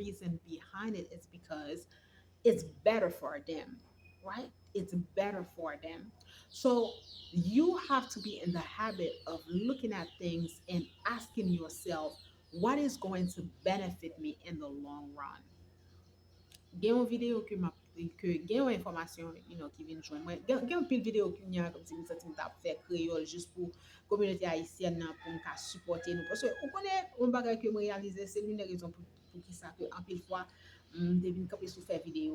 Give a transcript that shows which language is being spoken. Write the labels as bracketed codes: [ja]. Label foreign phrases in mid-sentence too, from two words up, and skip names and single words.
[en] The reason behind it is because it's better for them, right? It's better for them. So you have to be in the habit of looking at things and asking yourself, what is going to benefit me in the long run? [ht] Gen yon video ke gen yon informasyon ki vin jwen mwen. Gen yon pil video ki mwen kom si mwen senti mwen tap fe kreyol just pou komunite haisyen nan pou mwen ka supporte nou. Parce ou konen, yon bagay ke mwen realize, se l'une rezon pou ki sa ke an pil fwa devin kape sou fe video.